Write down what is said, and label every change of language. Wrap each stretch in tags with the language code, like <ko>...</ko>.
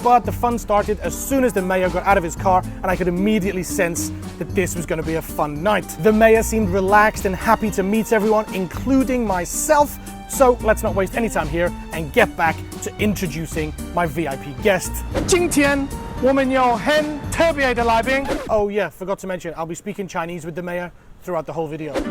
<en>But the fun started as soon as the mayor got out of his car, and I could immediately sense that this was gonna be a fun night. The mayor seemed relaxed and happy to meet everyone, including myself, so let's not waste any time here and get back to introducing my VIP guest.</en> <zh>今天我们有很特别的来宾。</zh> <en>Oh yeah, forgot to mention, I'll be speaking Chinese with the mayor throughout the whole video.</en>